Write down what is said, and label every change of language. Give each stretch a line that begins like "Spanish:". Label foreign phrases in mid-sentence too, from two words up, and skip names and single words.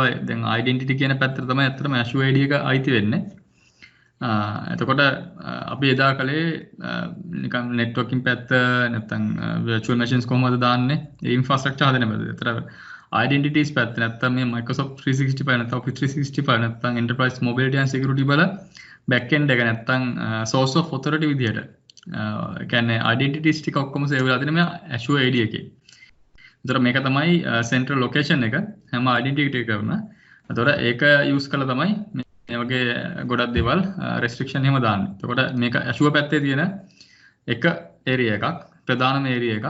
Sinhala: දැන් identity කියන පැත්තට තමයි ඇත්තටම Azure AD එක අයිති වෙන්නේ. එතකොට අපි එදා කළේ නිකන් networking පැත්ත නැත්නම්
English: virtual machines
Sinhala: කොහොමද දාන්නේ? ඒ infrastructure හදන බෑ. ඒතර identities පැත්ත නැත්නම් මේ Microsoft 365 නැත්නම් Office 365 නැත්නම්
English: enterprise mobility and security
Sinhala: වල
English: back end
Sinhala: එක නැත්නම්
English: source of authority
Sinhala: විදියට කියන්නේ identities ටික ඔක්කොම save වෙලා තියෙන මේ Azure AD එකේ. ඒතර මේක තමයි
English: central location
Sinhala: එක හැම identity එකකම. ඒතර ඒක use කරලා තමයි මේ වගේ ගොඩක් දේවල් restriction එහෙම දාන්නේ. එතකොට මේක Azure පැත්තේ තියෙන එක area එකක් ප්‍රධානම area එකක්.